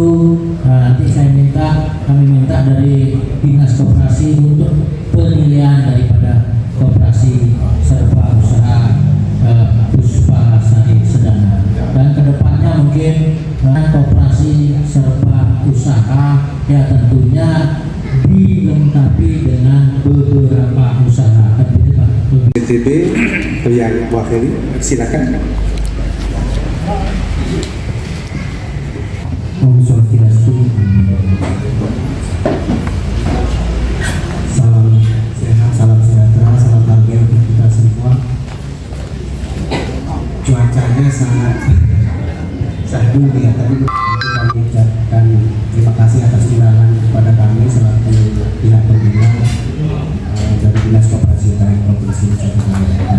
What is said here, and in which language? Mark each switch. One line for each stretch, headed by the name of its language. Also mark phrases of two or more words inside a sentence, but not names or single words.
Indonesian: Nanti kami minta dari Dinas Koperasi untuk penilaian daripada koperasi serba usaha Puspa Sari Sedana, dan kedepannya mungkin koperasi serba usaha ya tentunya dilengkapi dengan beberapa usaha. BTB yang wakili, silakan.
Sanskrit: Om Swastiastu.
Indonesian: Salam sehat, salam sejahtera, salam bahagia untuk kita semua. Cuacanya sangat syahdu ya. Tadi kami ucapkan terima kasih atas undangan kepada kami selaku pihak pembina dari Dinas Koperasi Utara Provinsi Nusa Tenggara.